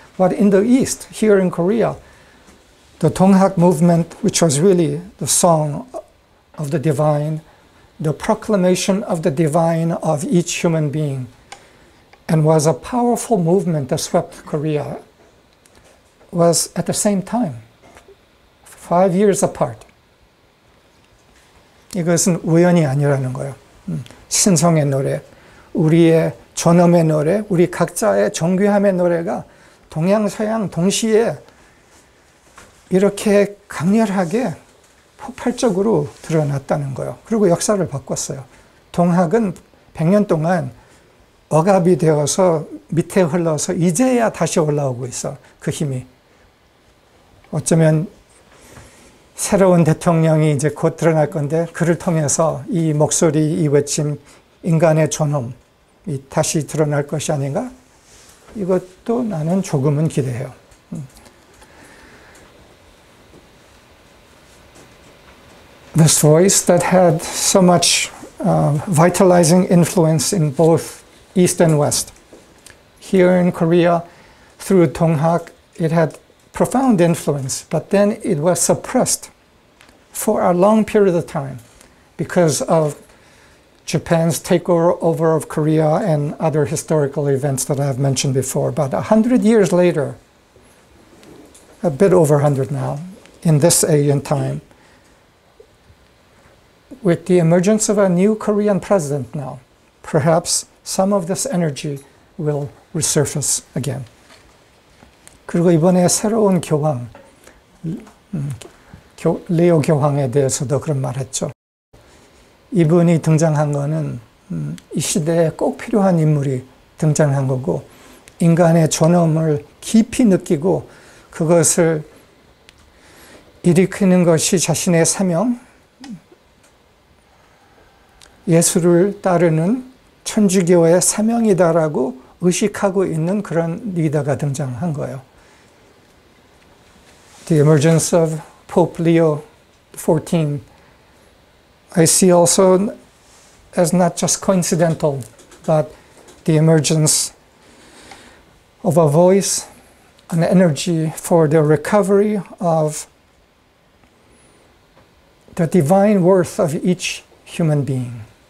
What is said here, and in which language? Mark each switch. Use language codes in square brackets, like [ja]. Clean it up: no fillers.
[en] But in the East, here in Korea, the Donghak movement, which was really the song of the divine, the proclamation of the divine of each human being, and was a powerful movement that swept Korea, was at the same time, 5 years apart. [ko] 이것은 우연이 아니라는 거예요. 신성의 노래, 우리의 존엄의 노래, 우리 각자의 존귀함의 노래가 동양서양 동시에 이렇게 강렬하게 폭발적으로 드러났다는 거예요. 그리고 역사를 바꿨어요. 동학은 100년 동안 억압이 되어서 밑에 흘러서 이제야 다시 올라오고 있어. 그 힘이. 어쩌면 새로운 대통령이 이제 곧 드러날 건데 그를 통해서 이 목소리, 이 외침, 인간의 존엄이 다시 드러날 것이 아닌가? 이것도 나는 조금은 기대해요. [en] This voice that had so much vitalizing influence in both East and West. Here in Korea, through Donghak, it had profound influence, but then it was suppressed for a long period of time because of Japan's takeover of Korea and other historical events that I've mentioned before. But 100 years later, a bit over 100 now, in this age and time, with the emergence of a new Korean president now, perhaps some of this energy will resurface again. [ko] 그리고 이번에 새로운 교황, 레오 교황에 대해서도 그런 말 했죠. 이분이 등장한 거는 이 시대에 꼭 필요한 인물이 등장한 거고 인간의 존엄을 깊이 느끼고 그것을 일으키는 것이 자신의 사명, 예수를 따르는 천주교의 사명이다라고 의식하고 있는 그런 리더가 등장한 거예요. [en] The emergence of Pope Leo XIV, I see also as not just coincidental, but the emergence of a voice, an energy for the recovery of the divine worth of each human being.